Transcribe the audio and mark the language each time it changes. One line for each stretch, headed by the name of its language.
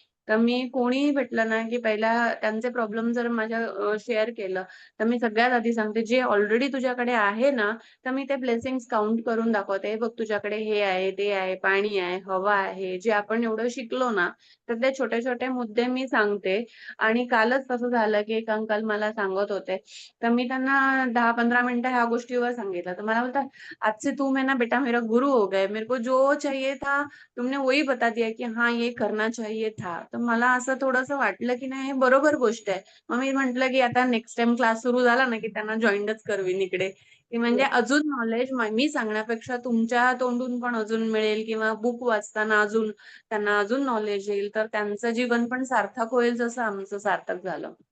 Marathi: तर मी कोणीही भेटलं ना, की पहिला त्यांचे प्रॉब्लेम जर माझ्या शेअर केलं, तर मी सगळ्यात आधी सांगते, जे ऑलरेडी तुझ्याकडे आहे ना, तर मी ते ब्लेसिंग्स काउंट करून दाखवते. हे बघ तुझ्याकडे हे आहे, ते आहे, पाणी आहे, हवा आहे. जे आपण एवढं शिकलो ना, तर ते छोटे-छोटे मुद्दे मी सांगते. आणि कालच तसं झालं, की एक अंकल मला सांगत होते. तर मी त्यांना 10-15 मिनिटं ह्या गोष्टीवर सांगितलं. तर मला बोलतात,
Hindi: "आज से तुम है ना बेटा मेरा गुरु हो गए. मेरे को जो चाहिए था तुमने वही बता दिया की हाँ, ये करना चाहिए था."
Marathi: तर मला असं थोडंसं वाटलं, की नाही हे बरोबर गोष्ट आहे. मग मी म्हटलं, की आता नेक्स्ट टाईम क्लास सुरू झाला ना, की त्यांना जॉइनच करवीन इकडे, की म्हणजे अजून नॉलेज मी सांगण्यापेक्षा तुमच्या तोंडून पण अजून मिळेल किंवा बुक वाचताना अजून त्यांना अजून नॉलेज येईल, तर त्यांचं जीवन पण सार्थक होईल जसं आमचं सार्थक झालं.